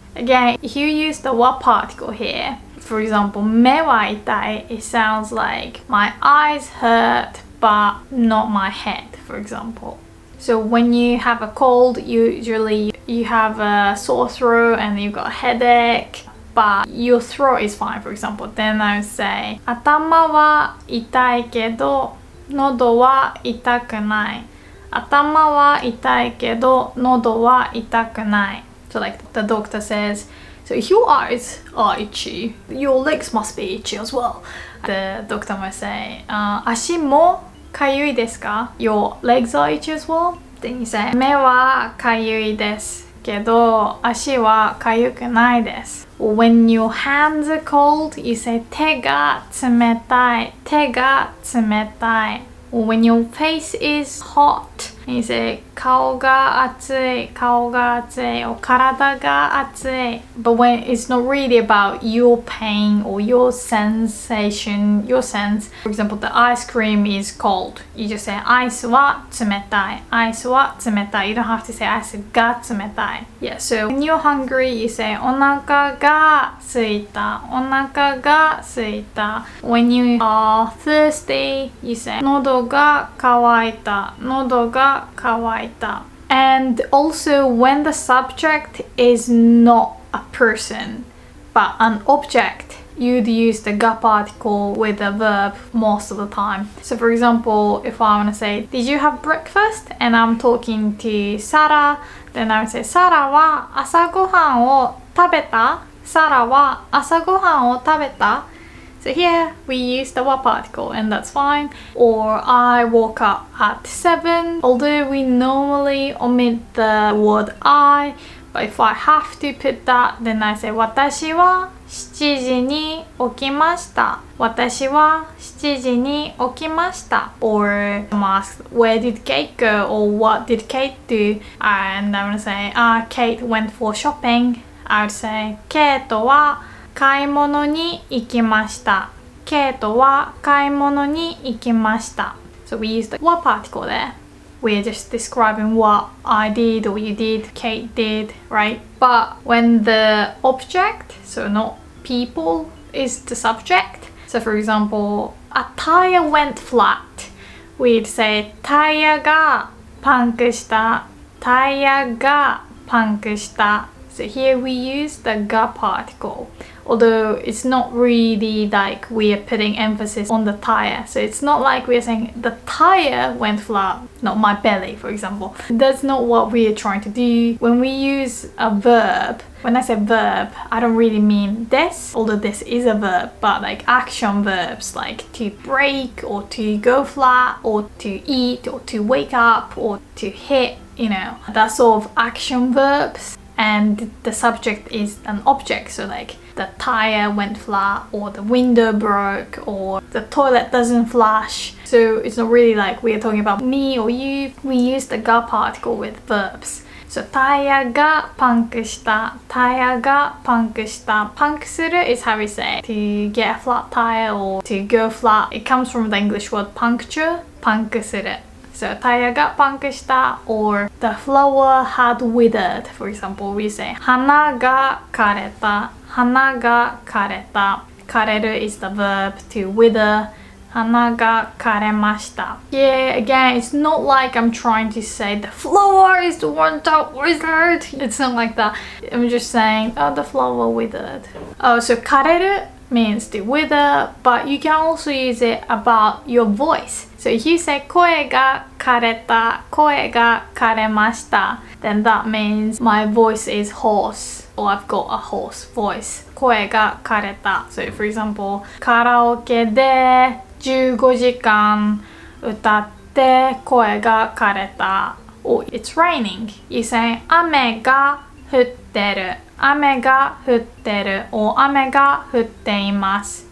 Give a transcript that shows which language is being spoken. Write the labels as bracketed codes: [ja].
[en] Again, if you use the what particle here, for example, [ja] 目は痛い, [en] it sounds like my eyes hurt but not my head, for example. So when you have a cold, usually you have a sore throat and you've got a headache, but your throat is fine, for example. Then I would say, [ja] 頭は痛いけど、喉は痛くない。頭は痛いけど、喉は痛くない. [en] So like the doctor says, so if your eyes are itchy, your legs must be itchy as well. The doctor might say, [ja] 足もかゆいですか? [en] Your legs are itchy as well. Then you say, [ja] 目はかゆいですけど、足はかゆくないです. [en] Or when your hands are cold, you say, [ja] 手が冷たい、手が冷たい. [en] Or when your face is hot, you say [ja] 顔が熱い、顔が熱い, [en] or [ja] 体が熱い. [en] But when it's not really about your pain or your sensation, your sense. For example, the ice cream is cold. You just say [ja] アイスは冷たい、アイスは冷たい. [en] You don't have to say [ja] アイスが冷たい. [en] Yeah, so when you're hungry, you say [ja] お腹が空いた、お腹が空いた. [en] When you are thirsty, you say [ja] 喉が渇いた、喉が渇いた. [en] And also when the subject is not a person but an object, you'd use the ga particle with a verb most of the time. So for example, if I want to say, did you have breakfast? And I'm talking to Sarah, then I would say, [ja] サラは朝ごはんを食べた? サラは朝ごはんを食べた? [en] So here we use the wa particle and that's fine. Or I woke up at 7. Although we normally omit the word I, but if I have to put that, then I say [ja] 私は7時に起きました。私は7時に起きました。 [en] Or I'm asked, where did Kate go? Or what did Kate do? And I'm gonna say, Kate went for shopping. I would say, [ja] ケイトは買い物に行きました。ケイトは買い物に行きました。 [en] So we use the what particle there. We're just describing what I did or you did, Kate did, right? But when the object, so not people, is the subject. So for example, a tire went flat. We'd say [ja] タイヤがパンクした。タイヤがパンクした。 [en] So here we use the ga particle, although it's not really like we are putting emphasis on the tire. So it's not like we are saying the tire went flat, not my belly, for example. That's not what we are trying to do. When we use a verb, when I say verb, I don't really mean this, although this is a verb, but like action verbs like to break or to go flat or to eat or to wake up or to hit, that sort of action verbs. And the subject is an object, so like the tire went flat or the window broke or the toilet doesn't flush. So it's not really like we are talking about me or you. We use the ga particle with verbs. [ja] So タイヤがパンクした。タイヤがパンクした。 [en] パンクする is how we say to get a flat tire or to go flat. It comes from the English word puncture. [ja] パンクする. [en] So [ja] タイヤがパンクした [en] or the flower had withered. For example, we say [ja] 花が枯れた。花が枯れた。 [en] 枯れる is the verb to wither. [ja] 花が枯れました. [en] Yeah, again, it's not like I'm trying to say the flower is the one that withered. It's not like that. I'm just saying, the flower withered. Oh, so 枯れる means to wither, but you can also use it about your voice. So if you say [ja] 声が枯れた、声が枯れました, [en] then that means my voice is hoarse or I've got a hoarse voice. [ja] 声が枯れた. [en] So for example, [ja] カラオケで15時間歌って声が枯れた. [en] Or it's raining. You say [ja] 雨が降ってる。雨が降ってる or 雨が降っています.